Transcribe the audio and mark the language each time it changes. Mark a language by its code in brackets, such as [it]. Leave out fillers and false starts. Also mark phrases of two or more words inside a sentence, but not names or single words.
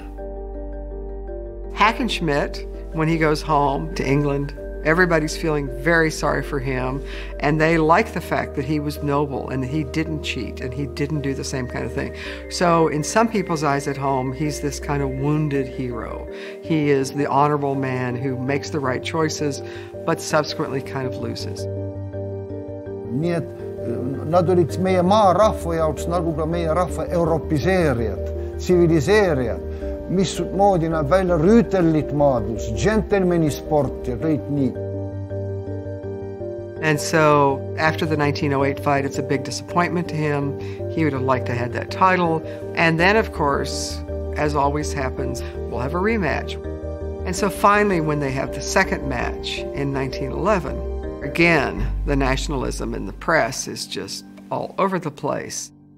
[en] Hackenschmidt, when he goes home to England, everybody's feeling very sorry for him, and they like the fact that he was noble and that he didn't cheat and he didn't do the same kind of thing. So in some people's eyes at home, he's this kind of wounded hero. He is the honorable man who makes the right choices, but subsequently kind of loses. [et] Nii et nad olid meie maarahva jaoks nagu ka meie rahva europiseerijad, tsiviliseerijad, mismoodi näeb välja rüütellik maadlus, džentelmeni sport ja kõik nii. [en] And so after the 1908 fight, it's a big disappointment to him. He would have liked to have that title. And then, of course, as always happens, we'll have a rematch. And so finally, when they have the second match in 1911, again, the nationalism in the press is just all over the place.